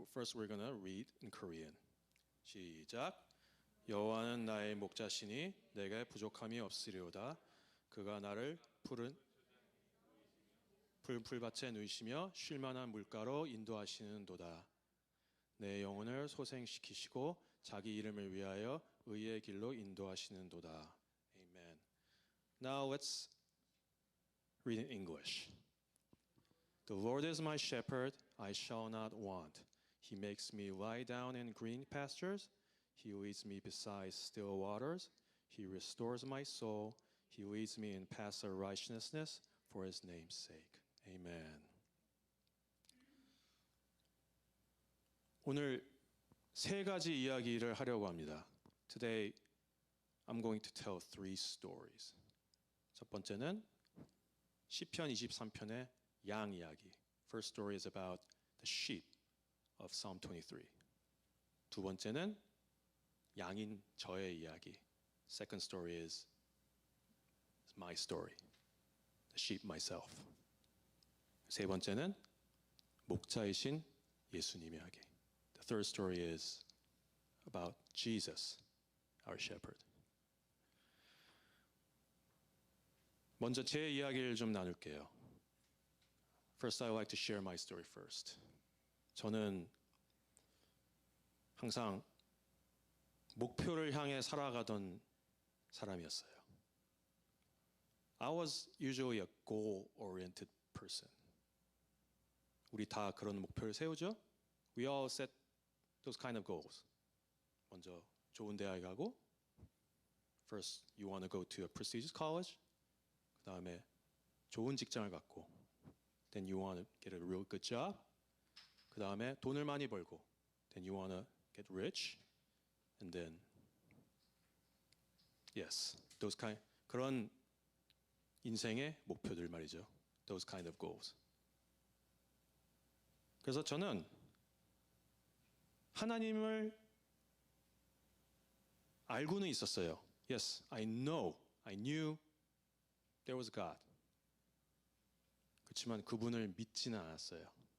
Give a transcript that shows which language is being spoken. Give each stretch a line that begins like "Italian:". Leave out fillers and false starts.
English: First we're gonna read in Korean.
Korean: 시작. 여호와는 나의 목자시니 내게 부족함이 없으리로다. 그가 나를 푸른 풀밭에 누이시며 쉴 만한 물가로 인도하시는도다. 내 영혼을 소생시키시고 자기 이름을 위하여 의의 길로 인도하시는도다.
English: Amen. Now let's read in English. The Lord is my shepherd, I shall not want. He makes me lie down in green pastures. He leads me beside still waters. He restores my soul. He leads me in paths of righteousness for his name's sake. Amen.
Korean: 오늘 세 가지 이야기를 하려고 합니다.
English: Today I'm going to tell three stories.
Korean: 첫 번째는 시편 23편의 양 이야기.
English: First story is about the sheep of Psalm 23.
Korean: 두 번째는 양인 저의 이야기.
English: Second story is my story. The sheep myself.
Korean: 세 번째는 목자이신 예수님의 이야기.
English: The third story is about Jesus, our shepherd.
Korean: 먼저 제 이야기를 좀 나눌게요.
English: First, I would like to share my story first.
Korean: 저는 항상 목표를 향해 살아가던 사람이었어요.
English: I was usually a goal-oriented person.
Korean: 우리 다 그런 목표를 세우죠?
English: We all set those kind of goals.
Korean: 먼저 좋은 대학에 가고,
English: first you want to go to a prestigious college.
Korean: 그 다음에 좋은 직장을 갖고,
English: then you want to get a real good job.
Korean: 그 다음에 돈을 많이 벌고,
English: then you want to get rich, and then yes, those kind
Korean: 그런 인생의 목표들 말이죠.
English: Those kind of goals.
Korean: 그래서 저는 하나님을 알고는 있었어요.
English: Yes, I knew there was God.
Korean: 그렇지만 그분을 믿지는 않았어요.